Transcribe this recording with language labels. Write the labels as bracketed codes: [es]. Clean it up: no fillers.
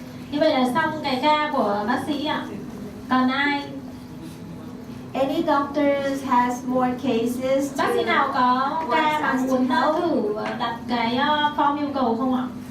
[vi] Như vậy là xong cái ca của bác sĩ ạ. Còn ai? [en] Any doctors has more cases? [vi] Bác sĩ nào có ca mà muốn thử đặt cái form yêu cầu không ạ?